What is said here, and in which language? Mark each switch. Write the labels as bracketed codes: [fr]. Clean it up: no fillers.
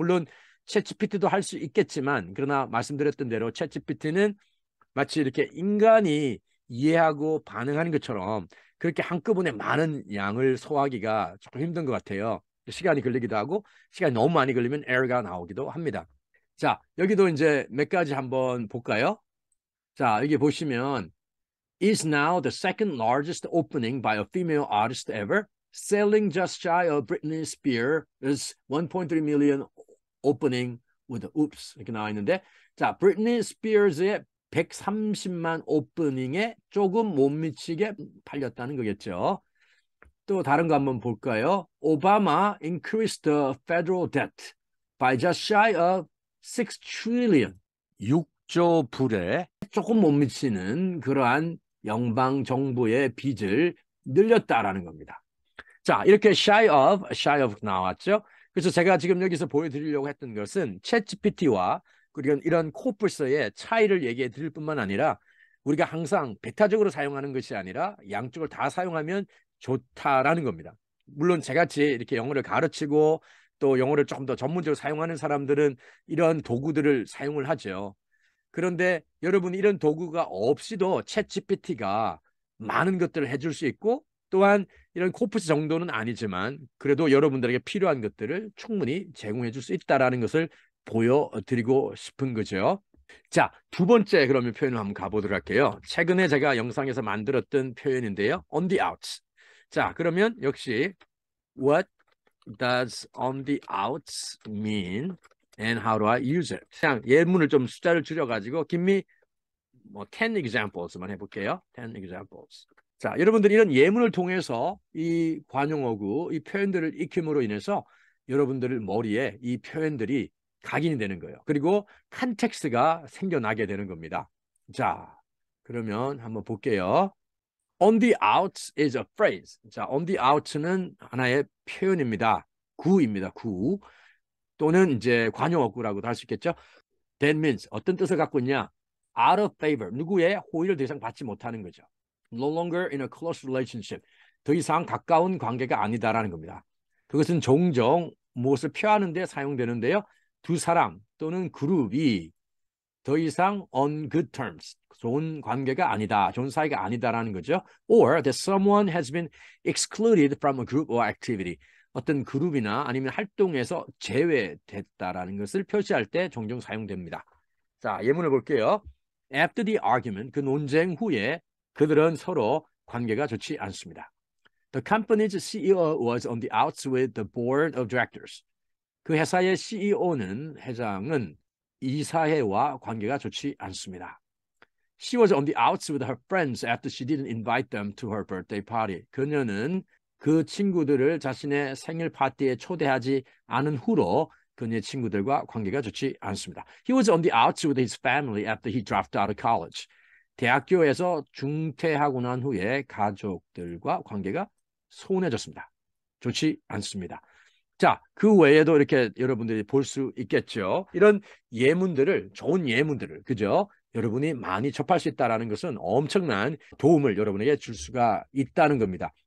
[ko] 물론 챗GPT도 할 수 있겠지만 그러나 말씀드렸던 대로 챗GPT는 마치 이렇게 인간이 이해하고 반응하는 것처럼 그렇게 한꺼번에 많은 양을 소화하기가 조금 힘든 것 같아요. 시간이 걸리기도 하고 시간이 너무 많이 걸리면 에러가 나오기도 합니다. 자, 여기도 이제 몇 가지 한번 볼까요? 자, 여기 보시면 [en] is now the second largest opening by a female artist ever, selling just shy of Britney Spears' 1.3 million opening with oops [ko] 이렇게 나와 있는데 자, 브리트니 스피어스의 130만 오프닝에 조금 못 미치게 팔렸다는 거겠죠. 또 다른 거 한번 볼까요? [en] 오바마 increased the federal debt by just shy of 6 trillion. [ko] 6조 불에 조금 못 미치는 그러한 연방 정부의 빚을 늘렸다라는 겁니다. 자, 이렇게 shy of 나왔죠. 그래서 제가 지금 여기서 보여드리려고 했던 것은 챗GPT와 그리고 이런 코뿔소의 차이를 얘기해 드릴 뿐만 아니라 우리가 항상 배타적으로 사용하는 것이 아니라 양쪽을 다 사용하면 좋다라는 겁니다. 물론 저같이 이렇게 영어를 가르치고 또 영어를 조금 더 전문적으로 사용하는 사람들은 이런 도구들을 사용을 하죠. 그런데 여러분 이런 도구가 없이도 챗GPT가 많은 것들을 해줄 수 있고 또한 이런 코프스 정도는 아니지만 그래도 여러분들에게 필요한 것들을 충분히 제공해 줄 수 있다는 것을 보여드리고 싶은 거죠. 자, 두 번째 그러면 표현을 한번 가보도록 할게요. 최근에 제가 영상에서 만들었던 표현인데요. [en] on the outs. [ko] 자, 그러면 역시 [en] what does on the outs mean and how do I use it? [ko] 그냥 예문을 좀 숫자를 줄여가지고 [en] give me 10 examples [ko] 만 해볼게요. [en] 10 examples. [ko] 자, 여러분들 이런 예문을 통해서 이 관용어구, 이 표현들을 익힘으로 인해서 여러분들 머리에 이 표현들이 각인이 되는 거예요. 그리고 컨텍스트가 생겨나게 되는 겁니다. 자, 그러면 한번 볼게요. [en] On the outs is a phrase. 자, on the outs는 [ko] 하나의 표현입니다. 구입니다. 구. 또는 이제 관용어구라고도 할 수 있겠죠. [en] That means [ko] 어떤 뜻을 갖고 있냐? [en] Out of favor. [ko] 누구의 호의를 더 이상 받지 못하는 거죠. [en] No longer in a close relationship. [ko] 더 이상 가까운 관계가 아니다라는 겁니다. 그것은 종종 무엇을 표하는 데 사용되는데요. 두 사람 또는 그룹이 더 이상 on good terms, 좋은 관계가 아니다, 좋은 사이가 아니다라는 거죠. [en] Or that someone has been excluded from a group or activity. [ko] 어떤 그룹이나 아니면 활동에서 제외됐다라는 것을 표시할 때 종종 사용됩니다. 자, 예문을 볼게요. [en] After the argument, [ko] 그 논쟁 후에 그들은 서로 관계가 좋지 않습니다. [en] The company's CEO was on the outs with the board of directors. [ko] 그 회사의 CEO는 회장은 이사회와 관계가 좋지 않습니다. [en] She was on the outs with her friends after she didn't invite them to her birthday party. [ko] 그녀는 그 친구들을 자신의 생일 파티에 초대하지 않은 후로 그녀의 친구들과 관계가 좋지 않습니다. [en] He was on the outs with his family after he dropped out of college. [ko] 대학교에서 중퇴하고 난 후에 가족들과 관계가 소원해졌습니다. 좋지 않습니다. 자, 그 외에도 이렇게 여러분들이 볼 수 있겠죠. 이런 예문들을, 좋은 예문들을, 그죠? 여러분이 많이 접할 수 있다는 것은 엄청난 도움을 여러분에게 줄 수가 있다는 겁니다.